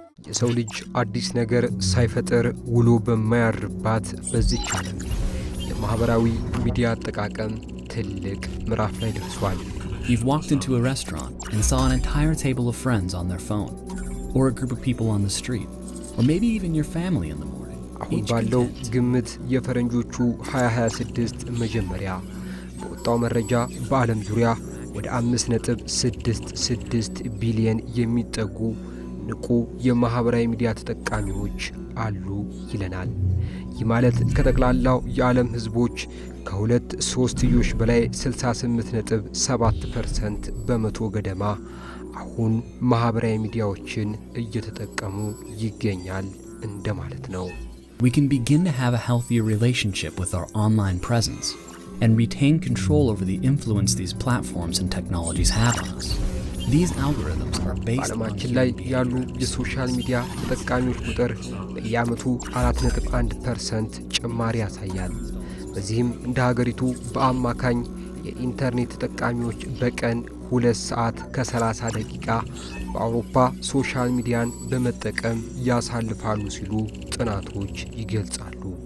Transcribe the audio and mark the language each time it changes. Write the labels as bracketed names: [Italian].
[Amharic] የሰው ልጅ አዲስ ነገር ሳይፈጠር ውሎ በማያርባት በዚህ ዓለም የማህበራዊ ሚዲያ አጠቃቀም ትልቅ ምዕራፍ ላይ ደርሷል። [English] You've walked into a restaurant and saw an entire table of friends on their phone, or a group of people on the street, or maybe even your family in the morning. [Amharic] አሁን ባለው ግምት የፈረንጆቹ 2026 መጀመሪያ በወጣው መረጃ በዓለም ዙሪያ ወደ 5.66 ቢሊዮን የሚጠጉ ንቁ የማህበራዊ ሚዲያ ተጠቃሚዎች አሉ ይለናል። ይህ ማለት ከጠቅላላው የዓለም ህዝቦች ከሁለት ሶስትዮሽ በላይ 68.7% በመቶ ገደማ አሁን ማህበራዊ ሚዲያዎችን እየተጠቀሙ ይገኛል እንደማለት ነው። [English] We can begin to have a healthier relationship with our online presence and retain control over the influence these platforms and technologies have on us. These algorithms are based [Amharic] በዓለማችን ላይ ያሉ የሶሻል ሚዲያ ተጠቃሚዎች ቁጥር በየዓመቱ 4.1% ጭማሪ ያሳያል። በዚህም እንደ ሀገሪቱ በአማካኝ የኢንተርኔት ተጠቃሚዎች በቀን 2 ሰዓት ከ30 ደቂቃ በአውሮፓ ሶሻል ሚዲያን በመጠቀም ያሳልፋሉ ሲሉ ጥናቶች ይገልጻሉ።